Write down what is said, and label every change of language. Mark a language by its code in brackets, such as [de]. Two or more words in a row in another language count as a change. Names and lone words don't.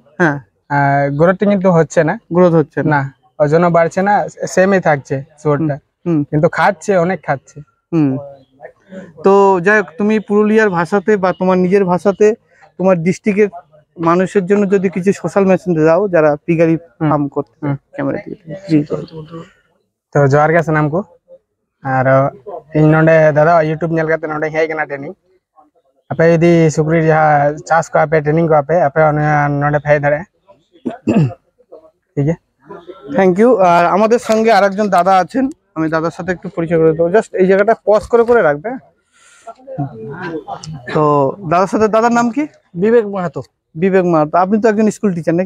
[bn] হ্যাঁ, গ্রোথ কিন্তু হচ্ছে না, ওজন্য বাড়ছে না, সেমই থাকছে শুয়োরটা, কিন্তু খাচ্ছে, অনেক খাচ্ছে। তো যাই হোক, তুমি পুরুলিয়ার ভাষাতে বা তোমার নিজের ভাষাতে তোমার ডিস্ট্রিক্টের মানুষের জন্য যদি কিছু সোশ্যাল মেসেজ দাও যারা পিগারি ফার্ম করতে ক্যামেরা দিয়ে। [sat] তো জোহার ᱜᱮ ᱥᱟᱱᱟᱢ ᱠᱚ। আর ᱤᱧ ᱱᱚᱰᱮ ᱫᱟᱫᱟ ᱤᱭᱩᱴᱩᱵ ᱧᱮᱞ ᱠᱟᱛᱮ ᱱᱚᱰᱮ ᱦᱮᱡ ᱠᱟᱱᱟ ᱴᱨᱮनिᱝ। ᱟᱯᱮ ᱡᱩᱫᱤ ᱥᱩᱠᱨᱤ ᱡᱟᱦᱟᱸ ᱪᱟᱥ ᱠᱚ ᱟᱯᱮ ᱴᱨᱮनिᱝ ᱠᱚ ᱟᱯᱮ ᱱᱚᱰᱮ ᱯᱮ ᱦᱮᱡ ᱫᱟᱲᱮᱭᱟᱜᱼᱟ। [bn] ঠিক আছে, [en] thank you. [bn] আর আমাদের সঙ্গে আরেকজন দাদা আছেন, আমি দাদার সাথে একটু পরিচয় করে দেবো। জাস্ট এই জায়গাটা পজ করে রাখবে। তো দাদার সাথে, দাদার নাম কি? বিবেক মাহাতো। আপনি তো একজন স্কুল টিচার নাকি?